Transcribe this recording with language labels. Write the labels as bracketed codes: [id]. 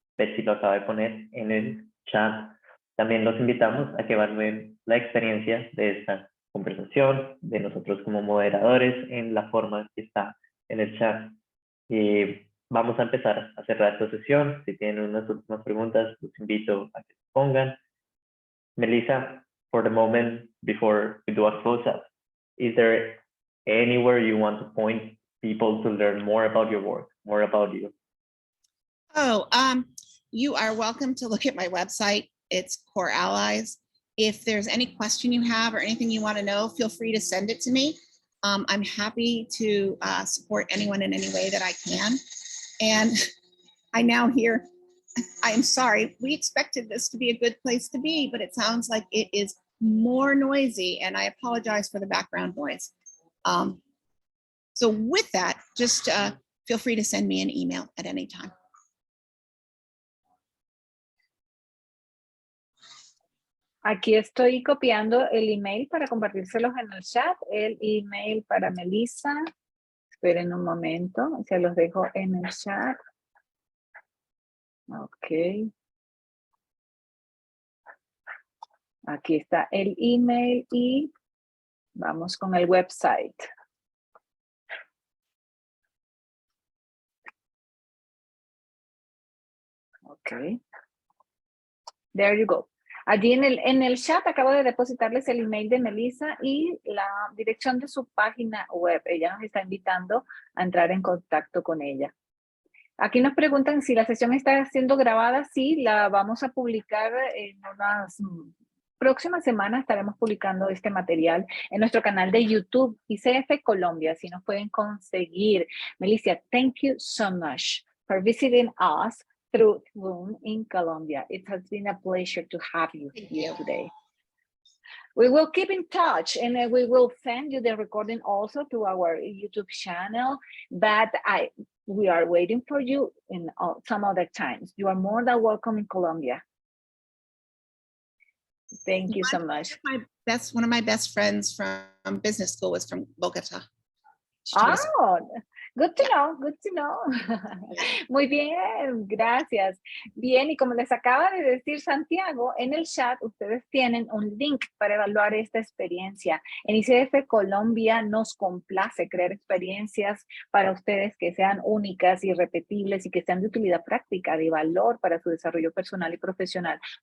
[es] Betsy lo acaba de poner en el chat. También los invitamos a que evalúen la experiencia de esta conversación, de nosotros como moderadores, en la forma que está en el chat. Vamos a empezar a cerrar esta sesión. Si tienen unas últimas preguntas, los invito a que se pongan. [en] Melissa, for the moment, before we do a close-up, is there anywhere you want to point people to learn more about your work, more about you? Oh, you are welcome to look at my website. It's Core Allies. If there's any question you have or anything you want to know, feel free to send it to me. I'm happy to support anyone in any way that I can. And I now hear, I am sorry, we expected this to be a good place to be, but it sounds like it is more noisy, and I apologize for the background noise. So with that, just feel free to send me an email at any time. [es] Aquí estoy copiando el email para compartírselos en el chat. El email para Melissa. Esperen un momento, se los dejo en el chat. Ok. Aquí está el email y vamos con el website. Ok. [en] There you go. [es] Allí en el chat acabo de depositarles el email de Melissa y la dirección de su página web. Ella nos está invitando a entrar en contacto con ella. Aquí nos preguntan si la sesión está siendo grabada. Sí, la vamos a publicar en unas próximas semanas. Estaremos publicando este material en nuestro canal de YouTube, ICF Colombia. Así nos pueden conseguir. [en] Melissa, thank you so much for visiting us through Zoom in Colombia. It has been a pleasure to have you here today. We will keep in touch and we will send you the recording also to our YouTube channel, but we are waiting for you in some other times. You are more than welcome in Colombia. Thank you so much. One of my best friends from business school was from Bogotá. Oh, good to know, good to know. [es] Muy bien, gracias. Bien, y como les acaba de decir Santiago, en el chat ustedes tienen un link para evaluar esta experiencia. En ICF Colombia nos complace crear experiencias para ustedes que sean únicas, irrepetibles y que sean de utilidad práctica, de valor para su desarrollo personal y profesional.